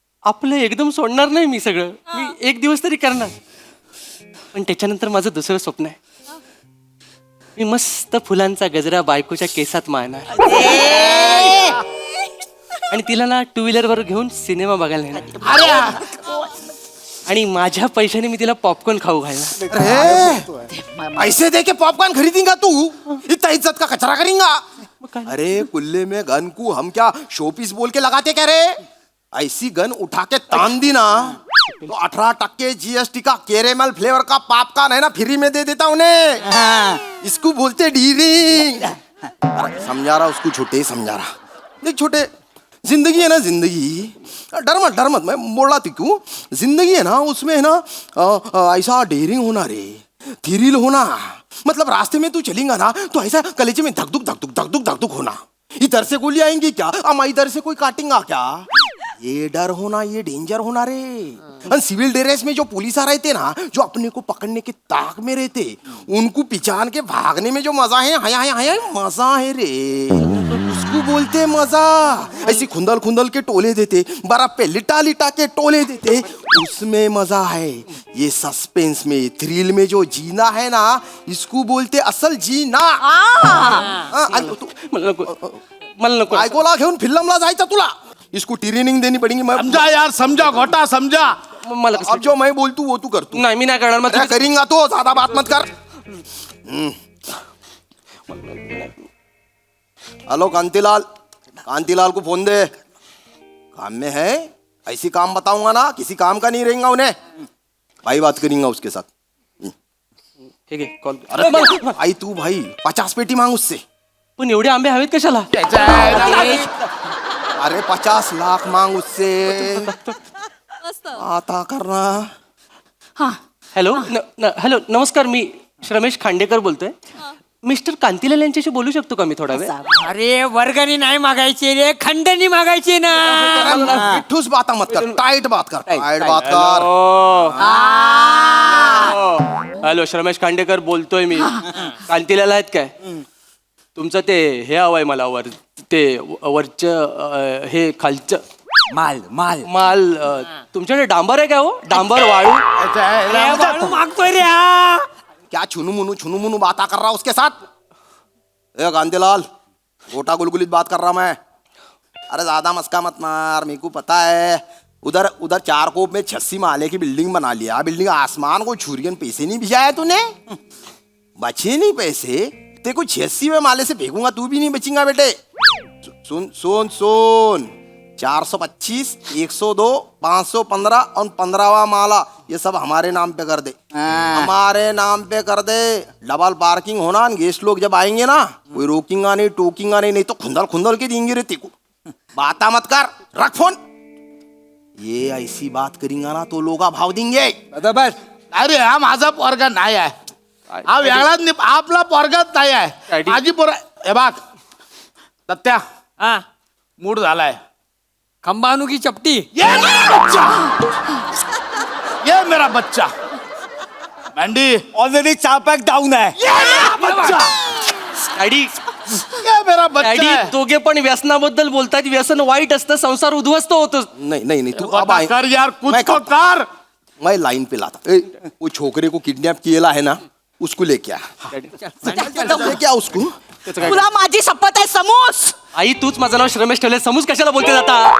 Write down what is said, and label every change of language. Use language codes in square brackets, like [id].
[mr] आपलं एकदम सोडणार नाही मी सगळं. मी एक दिवस तरी करणार. पण त्याच्यानंतर माझं दुसरं स्वप्न आहे, मी मस्त फुलांचा गजरा बायकोच्या केसात मारणार आणि तिला ना 2 व्हीलरवर घेऊन सिनेमा बघायला नेणार. आणि माझ्या पैशाने मी तिला पॉपकॉर्न खाऊ घालणार. [hi] अरे ऐसे दे के पॉपकॉर्न खरीदेगा तू, इतना इज्जत का कचरा करेगा. अरे कुल्ले में गन को हम क्या शोपीस बोल के लगाते क्या रे? ऐसी गन उठा के तान दी ना तो 18% GST का कैरेमल फ्लेवर का पॉपकॉर्न है ना फ्री में दे देता उन्हें. इसको बोलते डीलिंग. अरे समझा रहा उसको, छोटे समझा रहा. देख छोटे, जिंदगी है ना जिंदगी, डर मत मैं बोल रहा थी क्यों. जिंदगी है ना उसमें है ना ऐसा डेयरिंग होना रे, थ्रिल होना. मतलब रास्ते में तू चलेगा ना तो ऐसा कलेजे में धक धक होना. इधर से गोली आएंगी क्या, अम्मा इधर से कोई काटेगा क्या. ये डर होना, ये डेंजर होना रे. सिविल ड्रेस में जो पुलिस आ रहे थे ना, जो अपने को पकड़ने के ताक में रहते, उनको पिछान के भागने में जो मजा है, हाय मजा है रे. उसको बोलते मजा. ऐसी खुंदल खुंदल के टोले देते, बर्फ पे लिटा लिटा के टोले देते, उसमें मजा है. ये सस्पेंस में, थ्रिल में जो जीना है ना, इसको बोलते असल जीना. [mr] मला नको. बायकोला घेऊन फिल्मला जायचं तुला, [hi] इसको ट्रेनिंग देनी पड़ेगी. मैं समझा यार, समझा घोटा समझा. [mr] मला [hi] अब जो मैं बोलतू वो तू कर. तू [mr] नाही, मी नाही करणार. मग [hi] अरे करेंगा तो, ज्यादा बात मत कर. हेलो कांतीलाल, कांतीलाल को फोन दे. काम में है, ऐसी काम बताऊंगा ना किसी काम का नहीं रहेगा उन्हें। भाई बात करेंगे उसके साथ। [mr] ठीक आहे कॉल [hi] अरे भाई तू भाई 50 पेटी मांग उससे। [mr] पण एवढे आंबे हवेत कशाला? [hi] अरे 50 लाख मांग उससे। [mr] मस्त [hi] आता करना। [mr] हा हॅलो हॅलो नमस्कार, मी रमेश खांडेकर बोलतोय. मिस्टर कांतीलाल यांच्याशी बोलू शकतो का मी थोडा वेळ? अरे वर्गणी नाही मागायची रे, खंडणी मागायची ना. ठूस बात मत कर, टाइट बात कर, टाइट बात कर। हॅलो रमेश खांडेकर बोलतोय मी. कांतीलाल आहेत काय? तुमचं ते हे हवंय मला वर, ते वरचं हे खालचं माल माल माल. तुमच्याकडे डांबर आहे काय हो? डांबर वाळू? अरे, वाळू मागतोय रे हा. [hi] क्या छुनू मुनू बात कर रहा उसके साथ? ए कांतीलाल, गोटा गुलगुलित बात कर रहा मैं। अरे ज्यादा मस्का मत मार, मेरे को पता है। उधर उधर 4 कोप में 86 माले की बिल्डिंग बना लिया। बिल्डिंग आसमान को छुरियन पैसे नहीं भिजाया तूने, बचे नहीं पैसे। ते को 86 में माले से फेंकूंगा, तू भी नहीं बचेगा बेटे। सुन सुन सुन, 425, 102, 515 और 15वां माला, ये सब हमारे नाम पे कर दे। हमारे नाम पे कर दे। डबल पार्किंग होना, गेस्ट लोग जब आएंगे ना, कोई रोकेंगा नहीं टोकेंगा नहीं तो खुंदल खुंदल के देंगे रे तेको। बाता मत कर, रख फोन। ये ऐसी बात करेंगा ना तो लोग भाव देंगे। बस [mr] अरे हा माझा पोरगा नाही आहे, हा वेगळाच नाही, आपला पोरगाच नाही आहे. [en] Daddy. [mr] माझी पोर हे बघ सत्या, हा मूड झालाय. खंबा आणू की चपटी? [hi] ये मेरा बच्चा, ये मेरा बच्चा. [mr] मॅन्डी, ऑलरेडी 4 पॅक डाऊन आहे. [hi] ये मेरा बच्चा, [en] daddy [hi] ये मेरा बच्चा [en] daddy [hi] है. [mr] दोघे पण व्यसनाबद्दल बोलतात. व्यसन वाईट असतं, संसार उद्ध्वस्त होतो. [hi] नहीं नहीं नहीं, तू अब बता आए। कर यार, कुछ मैं तो करता- कर. मैं लाइन पे लाता। ए, वो छोकरे को किडनैप किया है ना, उसको लेके आ। लेके आ उसको। [mr] तुला माझी शपथ आहे समूस. आई तूच माझं नाव रमेश ठेवले, समूज कशाला बोलते जाता?